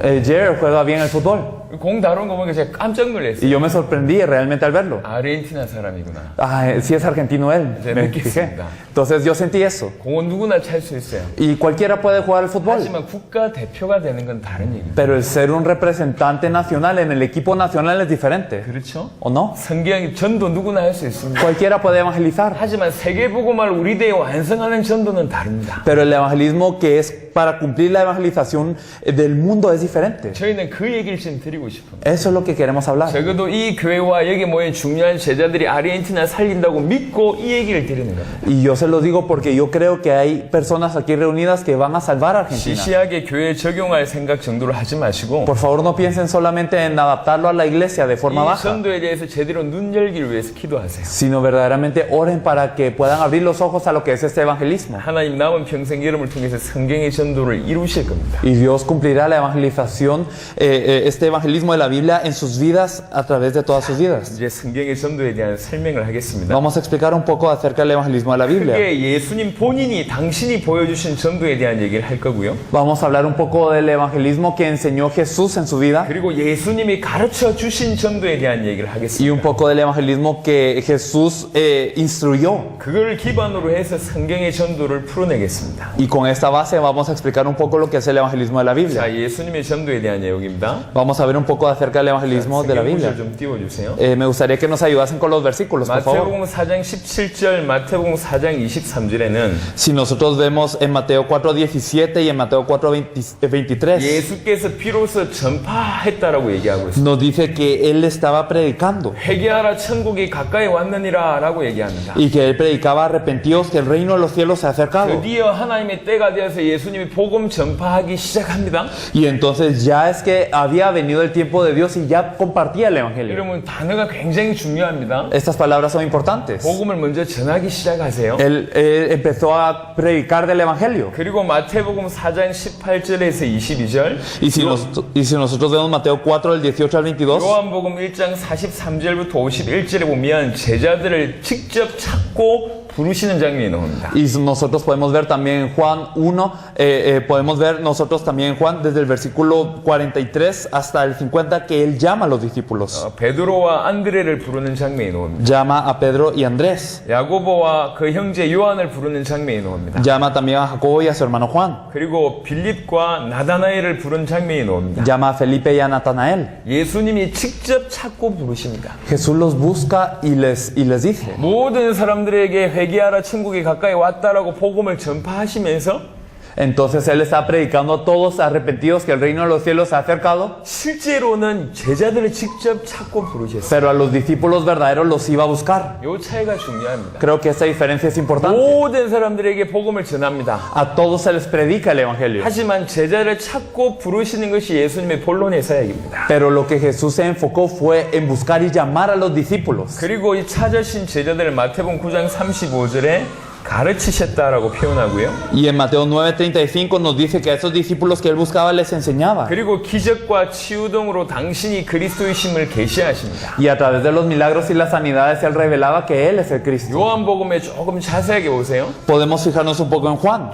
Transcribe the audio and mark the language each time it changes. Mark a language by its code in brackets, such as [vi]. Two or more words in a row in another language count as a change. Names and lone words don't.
[es] Jair juega bien el fútbol. [ko] 공 다루는 거 보니까 제가 깜짝 놀랐어요. [es] Y yo me sorprendí realmente al verlo. [ko] 아르헨티나 사람이구나. [es] Ah, sí es argentino él, Sí, me me fijé. quisib니다. Entonces yo sentí eso. [ko] 공은 누구나 찰 수 있어요. [es] Y cualquiera puede jugar al fútbol. [ko] 하지만 국가 대표가 되는 건 다른 얘기입니다. [es] Pero el ser un representante nacional en el equipo nacional es diferente. [ko] 그렇죠? [es] ¿O no? [ko] 성경 전도 누구나 할 수 있습니다. [es] Cualquiera puede evangelizar. [ko] 하지만 세계복음화를 우리 대에 완성하는 전도는 다릅니다. [es] Pero el evangelismo que es para cumplir la evangelización del mundo es diferente. [ko] 저희는 그 얘기를 지금 드리고 싶습니다. [es] Eso es lo que queremos hablar. [ko] 적어도 이 교회와 여기 모인 중요한 제자들이 아르헨티나 살린다고 믿고 이 얘기를 드리는 겁니다. [es] Y yo se lo digo porque yo creo que hay personas aquí reunidas que van a salvar a Argentina. [ko] 시시하게 교회에 적용할 생각 정도로 하지 마시고 [es] Por favor, no piensen solamente en adaptarlo a la iglesia de forma [ko] 이 [es] baja, [ko] 전도에 대해서 제대로 눈 열기를 위해서 기도하세요. [es] sino verdaderamente oren para que puedan abrir los ojos a lo que es este evangelismo. [ko] 하나님 남은 평생 여러분을 통해서 성경의 전도를 이루실 겁니다. [es] Y Dios cumplirá la evangelización, este evangelismo de la Biblia en sus vidas a través de todas sus vidas. [ko] 이제 성경의 전도에 대한 설명을 하겠습니다. [es] Vamos a explicar un poco acerca del evangelismo de la Biblia. [ko] 크게 예수님 본인이 당신이 보여주신 전도에 대한 얘기를 할 거고요. [es] Vamos a hablar un poco del evangelismo que enseñó Jesús en su vida [ko] 그리고 예수님이 가르쳐 주신 전도에 대한 얘기를 [es] y [ko] 하겠습니다. [es] un poco del evangelismo que Jesús instruyó. [ko] 그걸 기반으로 해서 성경의 전도를 풀어내겠습니다. [es] Y con esta base vamos a explicar un poco lo que es el evangelismo de la Biblia. [ko] 자, 예수님의 전도에 대한 내용입니다. [es] Vamos a ver un poco acerca del evangelismo de la [ko] 성경 [es] Biblia. [ko] 구절 좀 띄워주세요. [es] Me gustaría que nos ayudasen con los versículos, por favor. [ko] 마태복음 4장 17절, 마태복음 4장 23절에는 [es] Si nosotros vemos en Mateo 4:17 y en Mateo 4:23, [ko] 예수께서 비로소 전파했다라고 얘기하고 있습니다. [es] nos dice que él estaba predicando [ko] 회개하라 천국이 가까이 왔느니라 라고 얘기합니다. [es] y que él predicaba arrepentidos que el reino de los cielos se ha acercado. [ko] 드디어 하나님의 때가 되어서 예수님이 복음 전파하기 시작합니다. [es] Y entonces ya es que había venido el tiempo de Dios y ya compartía el evangelio. [ko] 여러분 단어가 굉장히 중요합니다. [es] Estas palabras son importantes. [ko] 복음을 먼저 전하기 시작하세요. [es] Él empezó a predicar del evangelio. [ko] 그리고 마태복음 4장 18절에서 22절, [es] Y si nosotros vemos Mateo 4, del 18 al 22, [ko] 요한복음 1장 43절부터 51절에 보면 제자들을 직접 찾고 부르시는 장면이 나옵니다. [es] y nosotros podemos ver también en Juan 1, podemos ver nosotros también en Juan desde el versículo 43 hasta el 50 que él llama a los discípulos. [ko] 베드로와 안드레를 부르는 장면이 나옵니다. [es] Llama a Pedro y Andrés. [ko] 야고보와 그 형제 요한을 부르는 장면이 나옵니다. [es] Llama también a Jacobo y a su hermano Juan. [ko] 그리고 빌립과 나다나엘을 부른 장면이 나옵니다. [es] Llama a Felipe y a Natanael. [ko] 예수님이 직접 찾고 부르십니다. [es] Jesús los busca y les dice. [ko] 모든 사람들에게 회개하라 천국이 가까이 왔다라고 복음을 전파하시면서 [es] Entonces él está predicando a todos arrepentidos que el reino de los cielos se ha acercado, [ko] 실제로는 제자들을 직접 찾고 부르셨어요. [es] pero a los discípulos verdaderos los iba a buscar. [ko] 이 차이가 중요합니다. [es] Creo que esta diferencia es importante. [ko] 모든 사람들에게 복음을 전합니다. [es] A todos se les predica el evangelio. [ko] 하지만 제자를 찾고 부르시는 것이 예수님의 본론의 사역입니다. [es] Pero lo que Jesús se enfocó fue en buscar y llamar a los discípulos. [ko] 그리고 이 찾으신 제자들을 마태복음 9장 35절에 가르치셨다라고 표현하고요. [es] Y en Mateo 9:35 nos dice que a esos discípulos que él buscaba les enseñaba. [ko] 그리고 기적과 치유 등으로 당신이 그리스도이심을 계시하십니다. [es] Y a través de los milagros y las sanidades él revelaba que él es el Cristo. [ko] 요한복음에 조금 자세하게 보세요. [es] Podemos fijarnos un poco en Juan.